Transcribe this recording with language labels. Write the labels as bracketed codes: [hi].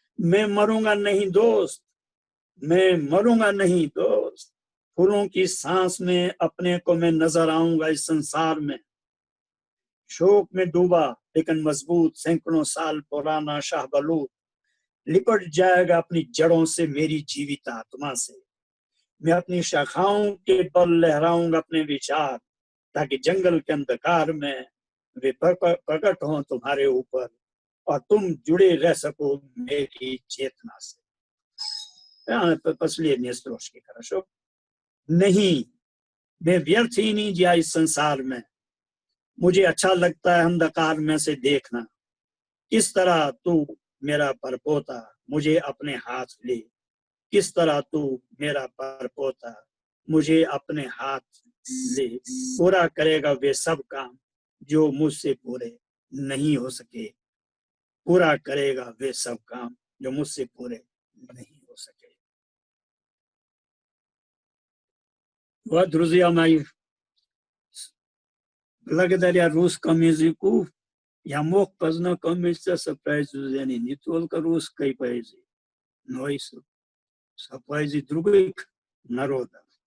[hi] मैं मरूंगा नहीं दोस्त, मैं मरूंगा नहीं दोस्त, फूलों की सांस में अपने को मैं नजर आऊंगा इस संसार में, शोक में डूबा लेकिन मजबूत सैकड़ों साल पुराना शाहबलूत लिपट जाएगा अपनी जड़ों से मेरी जीवित आत्मा से। मैं अपनी शाखाओं के बल लहराऊंगा अपने विचार, ताकि जंगल के अंधकार में वे प्रकट हों तुम्हारे ऊपर और तुम जुड़े रह सको मेरी चेतना से। [ru] Последнее строчки, хорошо? [hi] नहीं, मैं व्यर्थ ही नहीं जिया इस संसार में, मुझे अच्छा लगता है अंधकार में से देखना, किस तरह तू मेरा परपोता मुझे अपने हाथ ले, किस तरह तू मेरा परपोता मुझे अपने हाथ ले, पूरा करेगा वे सब काम जो मुझसे पूरे नहीं हो सके, पूरा करेगा वे सब काम जो मुझसे पूरे नहीं हो सके. [ru] Вот, друзья мои, благодаря русскому языку я мог познакомиться с произведением не только русской поэзии, но и с поэзией других народов.